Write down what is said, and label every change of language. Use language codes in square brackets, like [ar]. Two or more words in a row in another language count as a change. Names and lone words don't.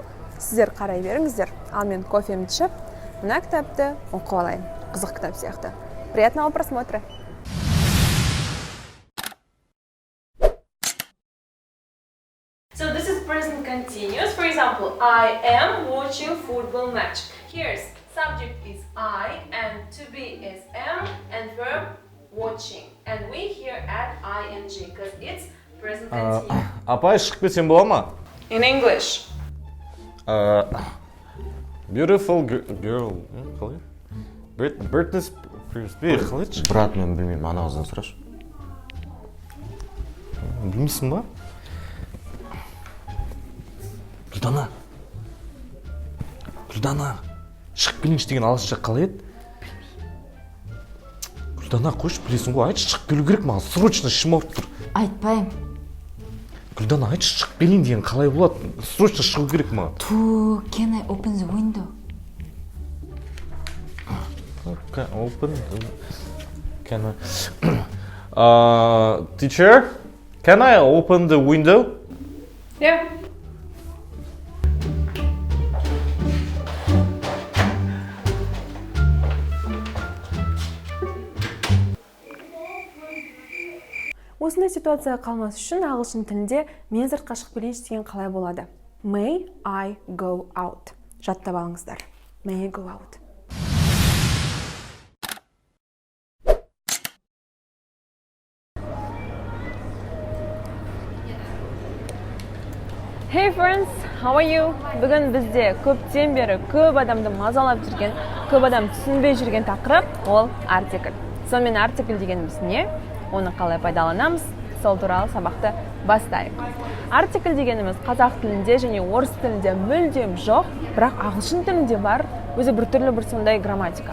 [kk] Сіздер қарай беріңіздер. Ал мен кофемді ішіп, мына кітапты оқып алайын. Қызық кітап сияқты. [ru] Приятного просмотра. [en] So this is present continuous. For example, I am watching football match. Here's subject is I and to be is am and verb watching. And we here add ing because it's present continuous. [kk] Апай, шығып кетсем бола ма? [en] In English. Beautiful girl. Қалай? Britney Spears. [kk] Қалай еді? Брат, мен білмеймін, ана қыздан сұрашы. Білмейсің ба? Гүлдана. Шығып келіңіз деген ағылшынша қалай еді? Гүлдана, қойшы, білесің ғой, айтшы, шығып келу керек маған, срочно ішім ауырып тұр. Айтпаймын. Гүлдана, айтшы, шығып келейін деген қалай болады? Срочно шығу керек маған. [en] Can I open the window? Teacher, can I open the window? Yeah. [kk] Осындай ситуацияға қалмас үшін ағылшын тілінде мен сыртқа шығып келейінші деген қалай болады? [en] May I go out? [kk] Жаттап алыңыздар. [en] May I go out? Hey friends, how are you? [kk] Бүгін бізде көптен бері көп адамды мазалап жүрген, көп адам түсінбей жүрген тақырып ол артикль. Сонымен артикль дегеніміз не? Оны қалай пайдаланамыз? Сол туралы сабақты бастайық. Артикль дегеніміз қазақ тілінде және орыс тілінде мүлдем жоқ, бірақ ағылшын тілінде бар, өзі біртүрлі бір сондай грамматика.